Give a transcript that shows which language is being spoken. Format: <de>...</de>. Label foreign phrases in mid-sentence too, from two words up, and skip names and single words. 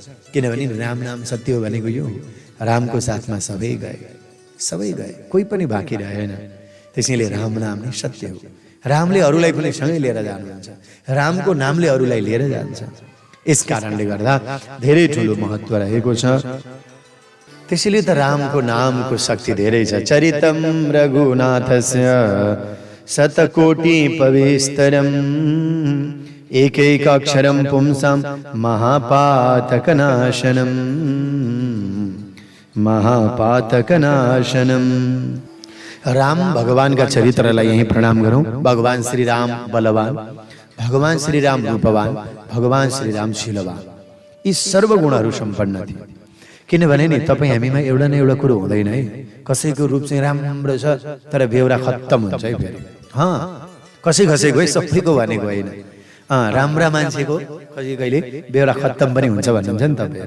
<ne>किनभने राम नाम सत्य हो भनेको यो। रामको साथमा सबै गए, सबै गए, कोही पनि बाँकी रहेन। त्यसैले राम नाम नै सत्य हो। रामले अरूलाई पनि सँगै लिएर जानुहुन्छ, रामको नामले अरूलाई लिएर जान्छ। यस कारणले गर्दा धेरै ठुलो महत्त्व रहेको छ। त्यसैले त रामको नामको शक्ति धेरै छ।</ne> <sa>चरितम रघुनाथस्य शतकोटि पविस्तरम एकैक अक्षरम पुंसां महापातकनाशनम महापातकनाशनम।</sa> <ne>राम भगवान का चरित्रलाई यही प्रणाम गरौँ। भगवान श्री राम बलवान, भगवान श्री राम रूपवान, भगवान श्री राम शीलवान, यी सर्वगुणहरू सम्पन्न थिए। किनभने नि तपाईँ हामीमा एउटा न एउटा कुरो हुँदैन है। कसैको रूप चाहिँ राम्रो छ तर बेहोरा खत्तम हुन्छ है फेरि। कसैको है, सबैको भनेको होइन। राम्रा मान्छेको कहिले बेहोरा खत्तम पनि हुन्छ भन्नुहुन्छ नि तपाईँहरू।</ne>